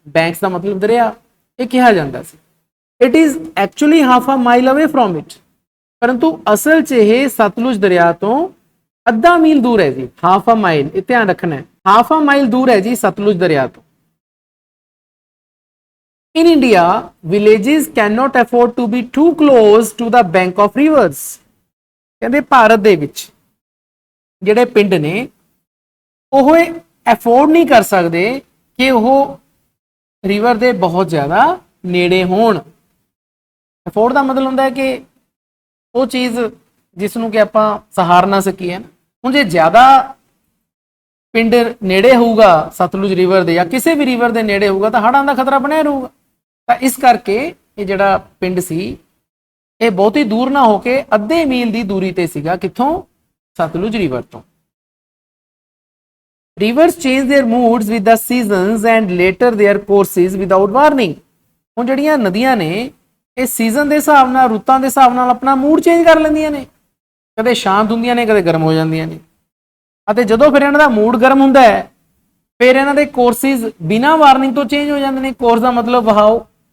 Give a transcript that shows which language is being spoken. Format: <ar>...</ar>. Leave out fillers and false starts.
<pa>Banks ਦਾ ਮਤਲਬ ਦਰਿਆ, ਇਹ ਕਿਹਾ ਜਾਂਦਾ ਸੀ।</pa> <en>it is actually half a mile away from it,</en> <pa>ਪਰੰਤੂ ਅਸਲ 'ਚ ਇਹ ਸਤਲੁਜ ਦਰਿਆ ਤੋਂ ਅੱਧਾ ਮੀਲ ਦੂਰ ਹੈ ਜੀ। ਹਾਫ ਅ ਮਾਈਲ, ਇਹ ਧਿਆਨ ਰੱਖਣਾ ਹੈ, ਹਾਫ ਅ ਮਾਈਲ ਦੂਰ ਹੈ ਜੀ ਸਤਲੁਜ ਦਰਿਆ ਤੋਂ।</pa> <en>In India, villages cannot afford to be too close to the bank of rivers।</en> <pa>ਕਹਿੰਦੇ ਭਾਰਤ ਦੇ ਵਿੱਚ ਜਿਹੜੇ ਪਿੰਡ ਨੇ ਉਹ ਅਫੋਰਡ ਨਹੀਂ ਕਰ ਸਕਦੇ ਕਿ ਉਹ ਰਿਵਰ ਦੇ ਬਹੁਤ ਜ਼ਿਆਦਾ ਨੇੜੇ ਹੋਣ। ਅਫੋਰਡ ਦਾ ਮਤਲਬ ਹੁੰਦਾ ਹੈ ਕਿ ਉਹ ਚੀਜ਼ ਜਿਸ ਨੂੰ ਕਿ ਆਪਾਂ ਸਹਾਰ ਨਾ ਸਕੀਏ। ਹੁਣ ਜੇ ਜ਼ਿਆਦਾ ਪਿੰਡ ਨੇੜੇ ਹੋਊਗਾ ਸਤਲੁਜ ਰਿਵਰ ਦੇ ਜਾਂ ਕਿਸੇ ਵੀ ਰਿਵਰ ਦੇ ਨੇੜੇ ਹੋਊਗਾ ਤਾਂ ਹੜ੍ਹਾਂ ਦਾ ਖਤਰਾ ਬਣਿਆ ਰਹੂਗਾ। ਤਾਂ ਇਸ ਕਰਕੇ ਇਹ ਜਿਹੜਾ ਪਿੰਡ ਸੀ ਇਹ ਬਹੁਤੀ ਦੂਰ ਨਾ ਹੋ ਕੇ ਅੱਧੇ ਮੀਲ ਦੀ ਦੂਰੀ ਤੇ ਸੀਗਾ। ਕਿੱਥੋਂ? ਸਤਲੁਜ ਰਿਵਰ ਤੋਂ।</pa> <en>Rivers change their moods with the seasons and later their courses without warning।</en> <pa>ਹੁਣ ਜਿਹੜੀਆਂ ਨਦੀਆਂ ਨੇ ਇਹ ਸੀਜ਼ਨ ਦੇ ਹਿਸਾਬ ਨਾਲ, ਰੁੱਤਾਂ ਦੇ ਹਿਸਾਬ ਨਾਲ ਆਪਣਾ ਮੂਡ ਚੇਂਜ ਕਰ ਲੈਂਦੀਆਂ ਨੇ। ਕਦੇ ਸ਼ਾਂਤ ਹੁੰਦੀਆਂ ਨੇ, ਕਦੇ ਗਰਮ ਹੋ ਜਾਂਦੀਆਂ ਨੇ। ਅਤੇ ਜਦੋਂ ਫਿਰ ਇਹਨਾਂ ਦਾ ਮੂਡ ਗਰਮ ਹੁੰਦਾ ਹੈ ਫਿਰ ਇਹਨਾਂ ਦੇ ਕੋਰਸਿਸ ਬਿਨਾਂ ਵਾਰਨਿੰਗ ਤੋਂ ਚੇਂਜ ਹੋ ਜਾਂਦੇ ਨੇ। ਕੋਰਸ ਦਾ ਮਤਲਬ ਵਹਾਓ।</pa>